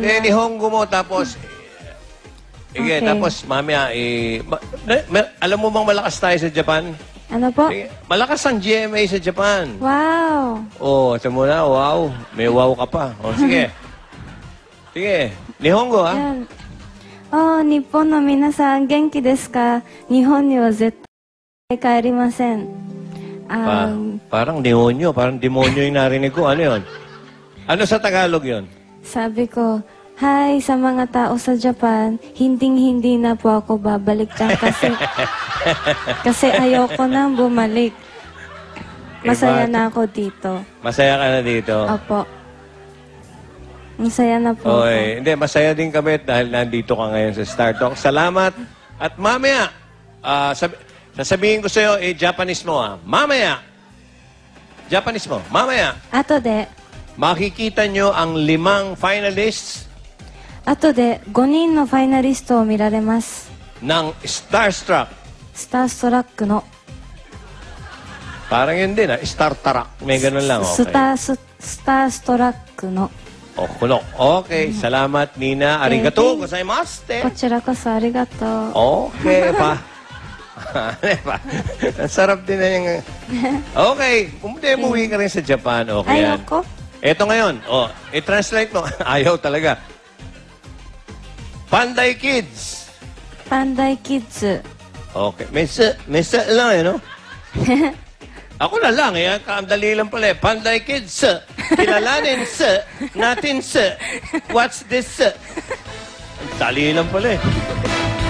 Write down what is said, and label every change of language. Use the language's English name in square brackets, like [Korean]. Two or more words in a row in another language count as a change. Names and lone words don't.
[Filipino] Nihongo mo, tapos... Sige, Okay. tapos, mamaya, alam mo bang malakas tayo sa Japan? Ano po? Sige, malakas ang GMA sa Japan. Wow! Oh, ito mo na, wow. May wow ka pa. Oh, sige. Sige, Nihongo, ha? Yan. [Japanese] 日本の皆さん、元気ですか? 日本には絶対帰りません. [Filipino] Parang demonyo, parang demonyo yung narinig ko. Ano yun? Ano sa Tagalog yun? Sabi ko, hi sa mga tao sa Japan, hinding-hindi na po ako babalik dyan kasi ayoko nang bumalik. Masaya na ako dito. Masaya ka na dito? Opo. Masaya na po ako. Okay. Hindi, masaya din kami dahil nandito ka ngayon sa Star Talk. Salamat. At mamaya, sasabihin ko sa'yo, Japanese mo, ha? Mamaya. Japanese mo. Mamaya. [Japanese] 後で [Filipino] Makikita nyo ang 5 finalists [Japanese] 後で5人のファイナリストを見られます。 [Filipino] ng Starstruck. [Japanese] スターストラックの [Filipino] Parang yun din, ha? Star Trek. May ganun lang, [Japanese] ス [English] okay. [Japanese] ターストラックの [Filipino] O, kuno. Okay, salamat, Nina. [Japanese] ありがとう [English] Thank- [Japanese] ございます. こちらこそありがとう。 [Filipino] Okay, pa. Ano pa? Ang sarap din na yung... Okay, umuwi ka rin sa Japan. Okay yan. Ayoko. Ito ngayon. I-translate mo. Ayaw talaga. Panday Kids. [Japanese] パンダイキッズ。 [Filipino] Okay. Mesa lang eh, no? Ako na lang eh. Ang dali lang pala eh. Panday Kids. Kilalanin natin [English] What's this? [Filipino] Ang dali lang pala eh.